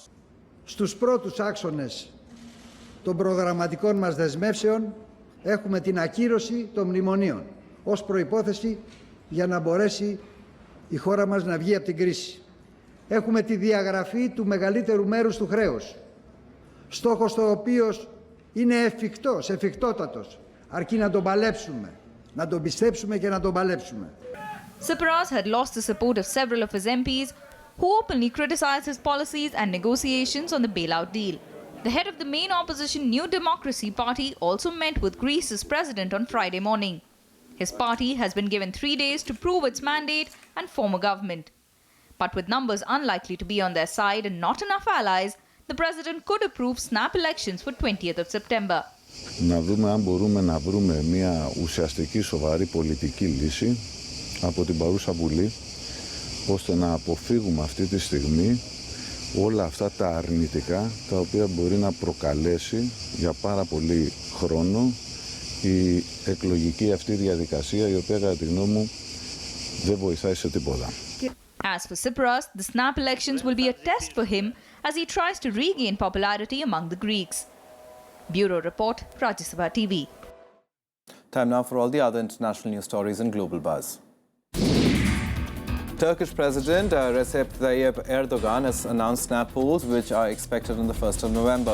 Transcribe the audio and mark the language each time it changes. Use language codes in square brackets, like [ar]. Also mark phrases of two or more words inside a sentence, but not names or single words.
[el] Στους πρώτους άξονες των προγραμματικών μας δεσμεύσεων έχουμε την ακύρωση των μνημονίων ως προϋπόθεση για να μπορέσει η χώρα μας να βγει από την κρίση. Έχουμε τη διαγραφή του μεγαλύτερου μέρους του χρέους, στόχος το οποίος είναι εφικτότατος, αρκεί να τον παλέψουμε, να τον πιστέψουμε και να τον παλέψουμε. [en] Tsipras had lost the support of several of his MPs who openly criticized his policies and negotiations on the bailout deal. The head of the main opposition New Democracy Party also met with Greece's president on Friday morning. His party has been given 3 days to prove its mandate and form a government. But with numbers unlikely to be on their side and not enough allies, the president could approve snap elections for 20th of September. [el] Να δούμε αν μπορούμε να βρούμε μια ουσιαστική σοβαρή πολιτική λύση από την παρούσα Βουλή, ώστε να αποφύγουμε αυτή τη στιγμή όλα αυτά τα αρνητικά τα οποία μπορεί να προκαλέσει για πάρα πολύ χρόνο η εκλογική αυτή διαδικασία, η οποία κατά τη γνώμη μου δεν βοηθάει σε τίποτα. [en] As for Tsipras, the snap elections will be a test for him as he tries to regain popularity among the Greeks. Bureau Report, Rajya TV. Time now for all the other international news stories in Global Buzz. Turkish President Recep Tayyip Erdogan has announced snap polls which are expected on the 1st of November.